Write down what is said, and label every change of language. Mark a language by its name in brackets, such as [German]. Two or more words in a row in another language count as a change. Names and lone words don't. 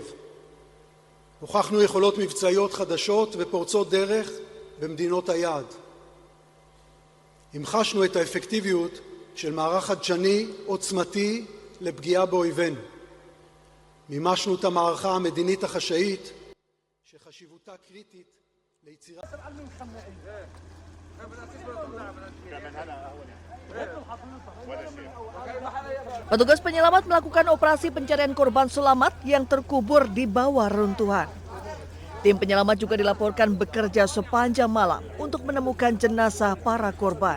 [Hebrew] הוכחנו יכולות מבצעיות חדשות ופורצות דרך במדינות היעד. המחשנו את האפקטיביות של מערך חדשני עוצמתי לפגיעה באויבינו. מימשנו את המערכה המדינית החשאית שחשיבותה קריטית ליצירת... [Indonesian] Petugas penyelamat melakukan operasi pencarian korban selamat yang terkubur di bawah reruntuhan. Tim penyelamat juga dilaporkan bekerja sepanjang malam untuk menemukan jenazah para korban.